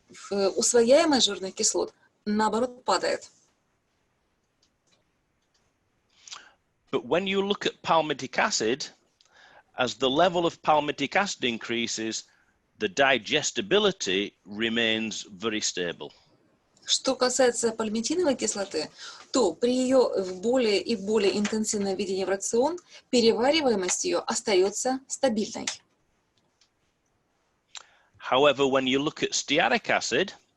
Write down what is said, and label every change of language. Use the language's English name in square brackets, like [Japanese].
[Russian] усвояемость жирных кислот, наоборот, падает. [English] But when you look at palmitic acid, as the level of palmitic acid increases, the digestibility remains very stable. [Russian] Что касается пальмитиновой кислоты, то при ее более и более интенсивном введении в рацион перевариваемость ее остается стабильной. [English] However, when you look at stearic acid,